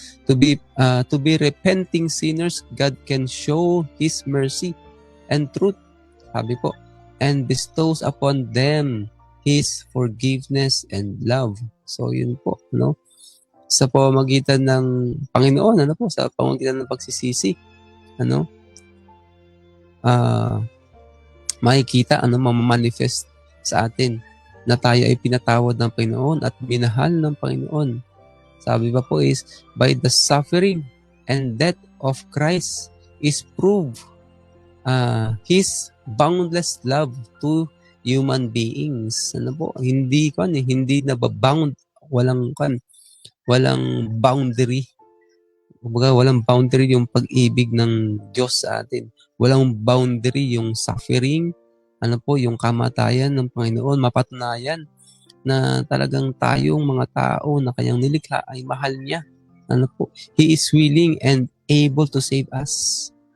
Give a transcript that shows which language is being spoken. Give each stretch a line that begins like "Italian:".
English: To be repenting sinners, God can show His mercy and truth,
Filipino: sabi po,
English: and bestows upon them His forgiveness and love.
Filipino: So yun po, no? Sa pamamagitan ng Panginoon, ano po, sa pamamagitan ng pagsisisi, ano? Makikita, ano, mamamanifest sa atin na tayo ay pinatawad ng Panginoon at minahal ng Panginoon. Sabi pa po
English: is, by the suffering and death of Christ is proved His boundless love to human beings.
Filipino: Ano po? Hindi nababound, walang boundary. Kumbaga, walang boundary yung pag-ibig ng Diyos sa atin. Walang boundary yung suffering, ano po, yung kamatayan ng Panginoon. Mapatunayan na talagang tayong mga tao na kanyang nilikha ay mahal niya. Ano po?
English: He is willing and able to save us.